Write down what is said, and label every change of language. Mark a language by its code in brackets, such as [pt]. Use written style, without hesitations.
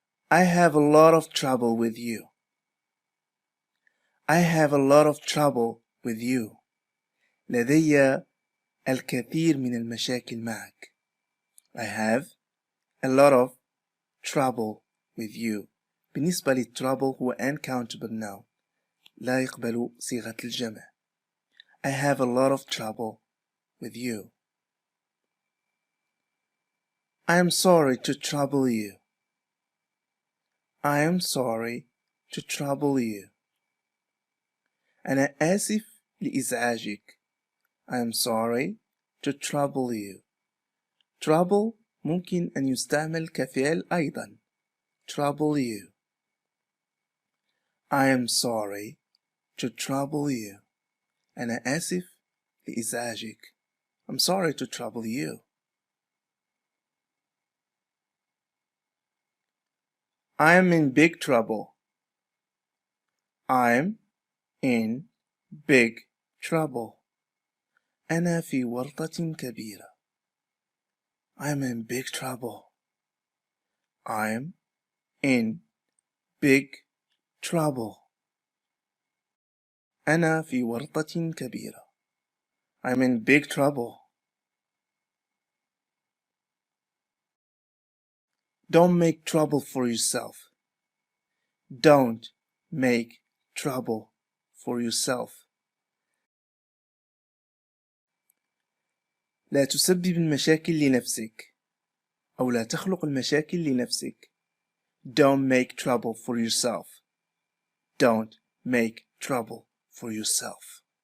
[en] I have a lot of trouble with you. I have a lot of trouble with you. [ar] لدي الكثير من المشاكل معك. [en] I have a lot of trouble with you. [ar] بالنسبة للtrouble هو [en] uncountable noun. [ar] لا يقبل صيغة الجمع. [en] I have a lot of trouble with you. I am sorry to trouble you. I am sorry to trouble you. [ar] أنا آسف لإزعاجك. [en] I am sorry to trouble you. [ar] Trouble ممكن أن يستعمل كفعل أيضا. [en] Trouble you. I am sorry to trouble you. [ar] أنا آسف لإزعاجك. [en] I'm sorry to trouble you. I am in big trouble. I'm in big trouble. [ar] أنا في ورطة كبيرة. [en] I'm in big trouble. I'm in big trouble. [ar] أنا في ورطة كبيرة. [en] I'm in big trouble. Don't make trouble for yourself. Don't make trouble for yourself. [ar] لا تسبب المشاكل لنفسك أو لا تخلق المشاكل لنفسك. [en] Don't make trouble for yourself. Don't make trouble for yourself.